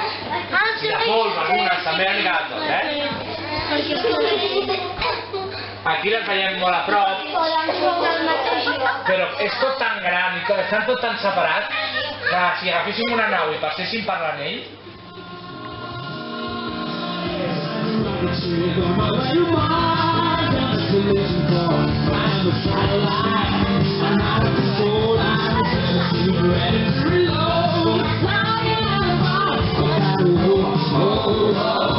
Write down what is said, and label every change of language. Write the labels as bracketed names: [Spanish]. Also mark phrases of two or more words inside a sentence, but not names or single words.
[Catalan] I de pols, algunes també han quedat tot, Aquí les veiem molt a prop, però és tot tan gran i estan tot tan separats que si agaféssim una nau i passéssim per l'anell, [English] the trick on my way to Mars. I'm a collision course. I'm a satellite. I'm out of control. I'm a jealousy, ready to reload. Flying out of the box. I gotta go.